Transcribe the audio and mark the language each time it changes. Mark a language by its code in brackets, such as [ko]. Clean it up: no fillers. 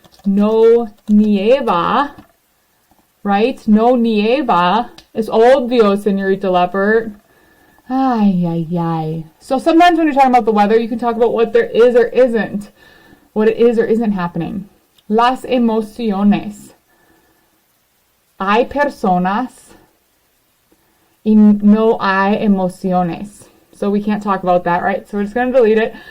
[es] No nieva, [en] right? [es] No nieva. Es obvio, Señorita Leopard. Ay, ay, ay. [en] So sometimes when you're talking about the weather, you can talk about what there is or isn't. What it is or isn't happening. [es] Las emociones. Hay personas y no hay emociones. [en] So we can't talk about that, right? So we're just going to delete it.